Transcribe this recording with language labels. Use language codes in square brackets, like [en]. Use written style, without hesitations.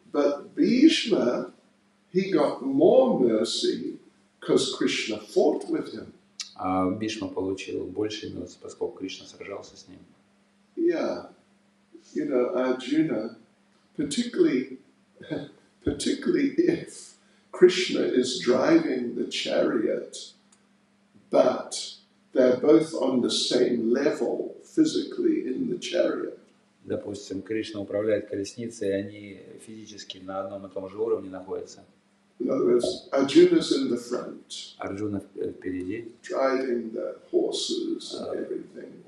[en] But Bhishma, he got more mercy because Krishna fought with him. [ru] А Бишма получил больше милости, поскольку Кришна сражался с ним. [en] Yeah, you know, Arjuna, particularly if Krishna is driving the chariot, but they're both on the same level physically in the chariot. [ru] Допустим, Кришна управляет колесницей, и они физически на одном и том же уровне находятся. [en] In other words, Arjuna's in the front, [ru] Арджуна впереди, [en] driving the horses and everything.